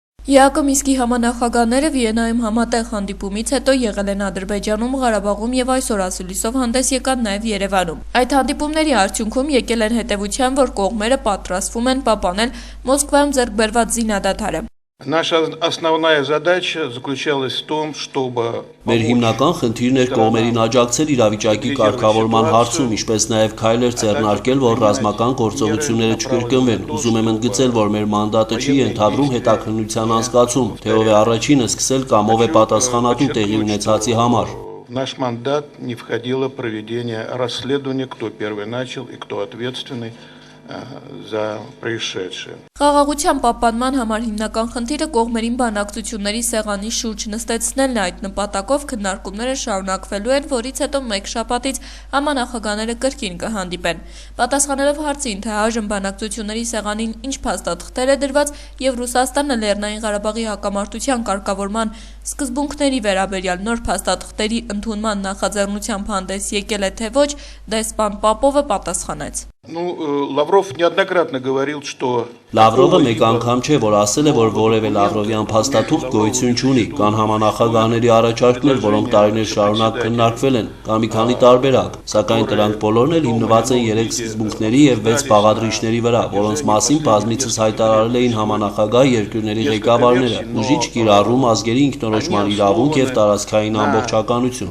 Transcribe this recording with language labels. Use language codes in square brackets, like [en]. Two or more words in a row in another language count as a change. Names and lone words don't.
[hy] ԵԱԿ Մինսկի համանախագահները Վիեննայում համատեղ հանդիպումից հետո եղել են Ադրբեջանում, Ղարաբաղում եւ այսօր ասուլիսով հանդես եկան նաեւ Երևանում։ Այդ հանդիպումների արդյունքում եկել են հետեւության, որ կողմերը պատրաստվում են պահպանել Մոսկվայում ձեռք բերված զինադադարը։ [ru] Наша основная задача заключалась в том, чтобы [hy] Մեր հիմնական խնդիրն էր կողմերին աջակցել իրավիճակի կարգավորման հարցում, ինչպես նաև քայլեր ձեռնարկել, որ ռազմական գործողությունները չկրկնվեն։ Ուզում եմ ընդգծել, որ մեր մանդատը չի ենթադրում հետաքննության անցկացում, թե ով է առաջինը սկսել կամ ով է պատասխանատու տեղի ունեցածի համար։ [ru] Наш мандат не входило проведение расследования, кто первый начал и кто ответственный за происшедшее. [hy] Խաղաղության պահպանման համար հիմնական խնդիրը կողմերին բանակցությունների սեղանի շուրջ նստեցնելն է, այդ նպատակով քննարկումները շարունակվելու են, որից հետո մեկ շաբաթից համանախագահները կրկին կհանդիպեն։ Պատասխանելով հարցին, թե այժմ բանակցությունների սեղանին ինչ փաստաթղթեր է դրված եւ Ռուսաստանը Լեռնային Ղարաբաղի հակամարտության կարգավորման սկզբունքների վերաբերյալ նոր փաստաթղթերի ընդունման նախաձեռնությամբ հանդես եկել է թե ոչ, դեսպան Պապովը պատասխանեց. [ru] Лавров неоднократно говорил, что [hy] Լավրովը մեկ անգամ չէ, որ ասել է, որ որևէ Լավրովյան փաստաթուղթ գոյություն չունի, կան համանախագահների առաջարկներ, որոնք տարիներ շարունակ քննարկվել են, կան մի քանի տարբերակ, սակայն դրանք բոլորն էլ հիմնված են 3 սկզբունքների եւ 6 բաղադրիչների վրա, որոնց մասին բազմիցս հայտարարել էին համանախագահ երկրների ղեկավարները՝ ուժի չկիրառում, ազգերի ինքնորոշման իրավունք եւ տարածքային ամբողջականություն։